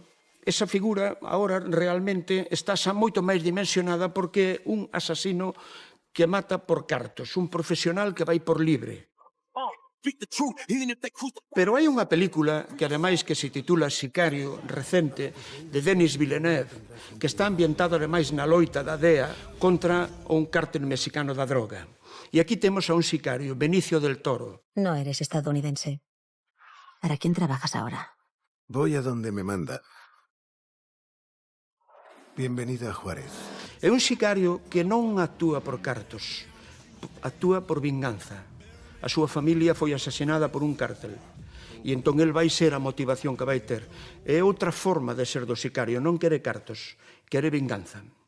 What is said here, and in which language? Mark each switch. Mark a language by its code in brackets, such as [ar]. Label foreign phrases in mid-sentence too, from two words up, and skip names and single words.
[gl] Esa figura agora realmente está xa moito máis dimensionada porque é un asasino que mata por cartos, un profesional que vai por libre. Pero hai unha película que ademais que se titula Sicario, recente, de Denis Villeneuve, que está ambientada ademais na loita da DEA contra un cártel mexicano da droga. E aquí temos a un sicario, Benicio del Toro. [es] No eres estadounidense. ¿Para quién trabajas ahora? Voy a donde me manda. Bienvenida a Juárez. [gl] É un sicario que non actúa por cartos, actúa por vinganza. A súa familia foi asesinada por un cártel. E entón el vai ser a motivación que vai ter. É outra forma de ser do sicario, non quere cartos, quere vinganza.